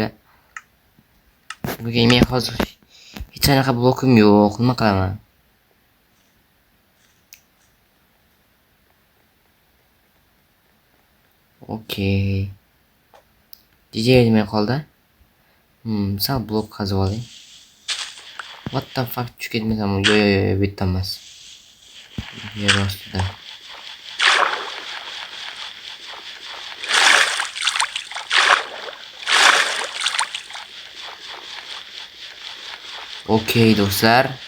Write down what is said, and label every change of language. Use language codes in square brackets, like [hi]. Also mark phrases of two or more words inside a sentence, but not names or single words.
[uz] Bugun men hozir hech qanaqa blokim yo'q, nima qilaman? Okey. DJ nima qoldi? Sal blok qazib oling. [en] What the fuck, [uz] tushib ketmasam, yo, bitta emas. Yer ostida. Okey do'stlar.